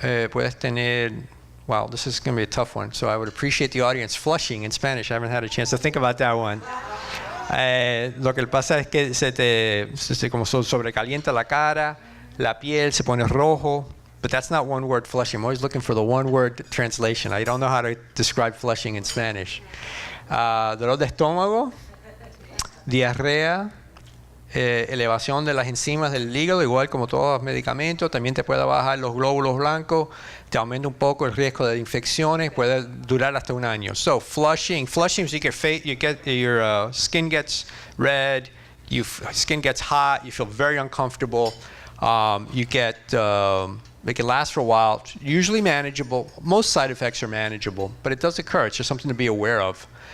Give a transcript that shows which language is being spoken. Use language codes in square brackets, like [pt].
[es] Puedes tener, [en] wow, this is going to be a tough one, so I would appreciate the audience flushing in Spanish. I haven't had a chance to think about that one. [es] Lo que pasa es que se como sobrecalienta la cara, la piel se pone rojo, [en] but that's not one word flushing. I'm always looking for the one word translation. I don't know how to describe flushing in Spanish. [es] Dolor de estómago, diarrea, elevación de las enzimas del hígado, igual como todos los medicamentos. También te puede bajar los glóbulos blancos, te aumenta un poco el riesgo de infecciones, puede durar hasta un año. [en] So flushing is your skin gets red, skin gets hot, you feel very uncomfortable. It can last for a while, usually manageable. Most side effects are manageable, but it does occur. It's just something to be aware of.